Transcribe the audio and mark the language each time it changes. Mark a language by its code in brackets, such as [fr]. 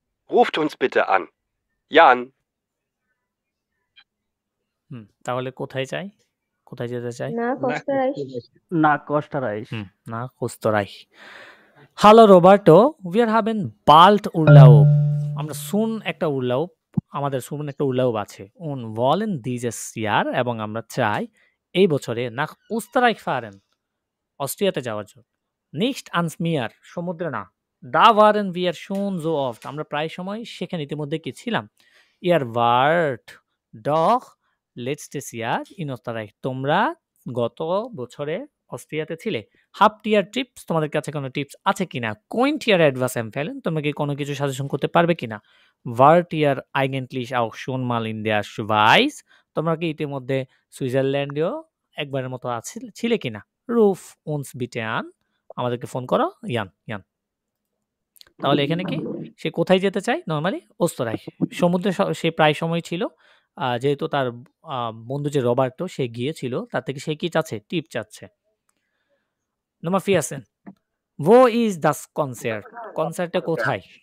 [de] Ruft uns bitte an. Jan. [bn] তাহলে কোথায় যাই? কোথায় যেতে চাই? [de] Nach Österreich. Nach Österreich. Hallo Roberto, wir haben bald Urlaub. [bn] আমরা soon একটা Urlaub, আমাদের soon একটা Urlaub আছে। [de] Und wollen dieses Jahr, [bn] এবং আমরা চাই এই বছরে [de] nach Österreich fahren, [bn] অস্ট্রিয়াতে যাওয়ার জন্য। [de] Nicht ans Meer, [bn] সমুদ্রে না। [de] Da waren wir schon so oft, [bn] আমরা প্রায় সময় সেখানে ইতিমধ্যে কি ছিলাম। [de] Ihr wart doch letztes Jahr in Österreich, [bn] তোমরা গত বছরে অস্ট্রিয়াতে ছিলে। [de] Habt ihr Tipps, [bn] তোমাদের কাছে কোনো টিপস আছে কিনা? [de] Könnt ihr etwas empfehlen, [bn] তোমরা কি কোনো কিছু সাজেশন করতে পারবে কিনা? [de] Wart ihr eigentlich auch schon mal in der Schweiz, [bn] তোমরা কি ইতিমধ্যে সুইজারল্যান্ডেও একবারের মতো ছিলে কিনা? [de] Ruf uns bitte an, [bn] আমাদেরকে ফোন করো। ইয়ান। তাহলে এখানে কি সে কোথায় যেতে চায়? নরমালি ওস্তরাইখ, সমুদ্রে সে প্রায় সময় ছিল। যেহেতু তার বন্ধু যে রবার্টো সে গিয়েছিল, তার থেকে সে কি চাচ্ছে? টিপ চাচ্ছে। [de] Nummer 14. Wo ist das Konzert? [bn] কনসার্টটা কোথায়?